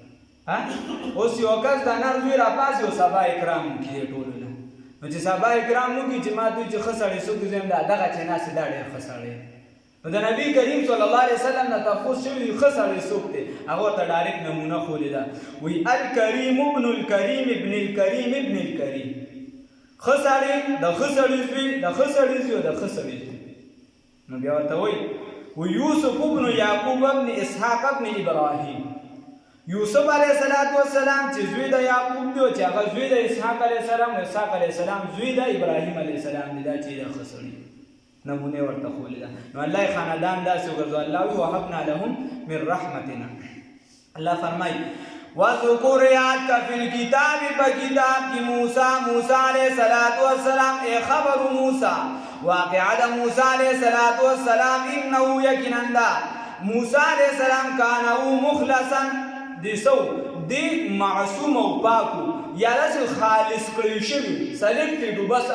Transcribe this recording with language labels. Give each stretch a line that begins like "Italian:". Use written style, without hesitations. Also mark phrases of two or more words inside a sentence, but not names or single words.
Pashto: اوس یو کس د نر زوی راپاڅي او سبا اکرام وکړي د ټولو نه، نو چې سبا اکرام وکړي چې ما دوی چې ښه سړی څوک دی، زه یم دغه چې ناست دا ډېر ښه سړی. نو د نبی کریم
Arabic: صلی الله علیه وسلم
Pashto: نه تپوس شوي دي ښه سړی څوک دی، هغه ورته ډایرکټ نمونه ښولې ده.
Arabic: وایي الکریم ابن الکریم ابن الکریم ابن الکریم،
Pashto: ښه سړی د ښه سړي زوی د ښه سړي زوی د ښه سړي زوی. نو بیا ورته وایي یوسف ابن یعقوب ابن اسحاق ابن ابراهیم، یوسف
Arabic: علیه السلام
Pashto: چې زوی د یعقوب دی او چې هغه زوی د اسحاق
Arabic: علیه السلام
Pashto: او اسحاق
Arabic: علیه السلام
Pashto: زوی د ابراهیم
Arabic: علیه السلام
Pashto: دی، دا چې د ښه سړي نمونه ورته ښولې ده. نو الله یې خاندان داسې وګرځو. الله وایي
Arabic: وهبنا لهم من رحمتنا.
Pashto: الله فرمایي وذکر یاد کا
Arabic: فی الکتاب
Pashto: په کتاب کې موسی
Arabic: علیه السلام
Pashto: ای خبر موسی واقعه د موسی
Arabic: علیه السلام انه
Pashto: یقینا ده موسی
Arabic: علیه السلام
Pashto: کان او مخلصا دی سو دی معصوم او پاکو یا داسې خالص کړی شوي سلیکټډ و بس